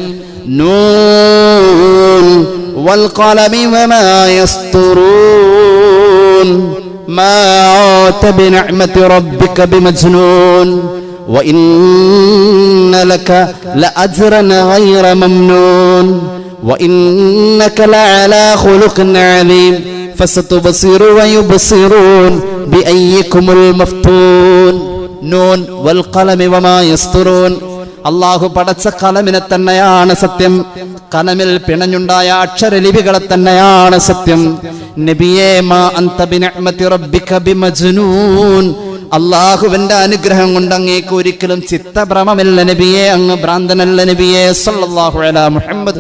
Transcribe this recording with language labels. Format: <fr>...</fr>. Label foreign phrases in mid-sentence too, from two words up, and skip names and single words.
<ar>ن والقلم وما يسطرون ما أنت بنعمة ربك بمجنون وإن لك لأجرا غير ممنون وإنك لعلى خلق عظيم فستبصر ويبصرون بأيكم المفتون نون والقلم وما يسطرون.</ar> <ml>അള്ളാഹു പടച്ച കലമിനെ തന്നെയാണ് സത്യം, കലമിൽ പിണഞ്ഞുണ്ടായ അക്ഷരലിപികളെ തന്നെയാണ് സത്യം. നബിയേ</ml> <ar>ما أنت بنعمة ربك بمجنون,</ar> <ml>അള്ളാഹുവിന്റെ അനുഗ്രഹം കൊണ്ട് അങ്ങേക്ക് ഒരിക്കലും ചിത്തഭ്രമമില്ല നബിയേ, അങ്ങ് ഭ്രാന്തനല്ല നബിയേ</ml> <ar>صلى الله على محمد.</ar>